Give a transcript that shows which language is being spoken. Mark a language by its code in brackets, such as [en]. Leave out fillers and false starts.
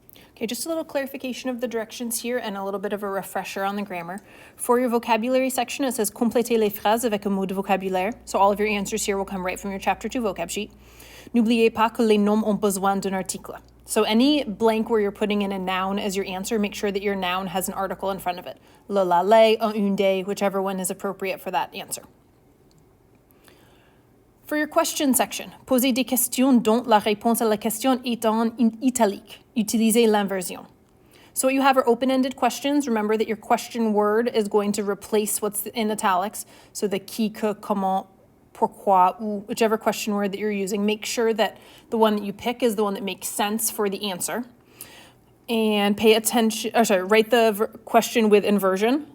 [en] Okay, just a little clarification of the directions here and a little bit of a refresher on the grammar. For your vocabulary section, it says [fr] complétez les phrases avec un mot de vocabulaire. [en] So all of your answers here will come right from your Chapter 2 vocab sheet. [fr] N'oubliez pas que les noms ont besoin d'un article. [en] So any blank where you're putting in a noun as your answer, make sure that your noun has an article in front of it. [fr] Le, la, les, un, une, des, [en] whichever one is appropriate for that answer. For your question section, [fr] posez des questions dont la réponse à la question est en italique. Utilisez l'inversion. [en] So what you have are open-ended questions. Remember that your question word is going to replace what's in italics. So the [fr] qui, que, comment, pourquoi, [en] ou whichever question word that you're using. Make sure that the one that you pick is the one that makes sense for the answer. And pay attention, write the question with inversion.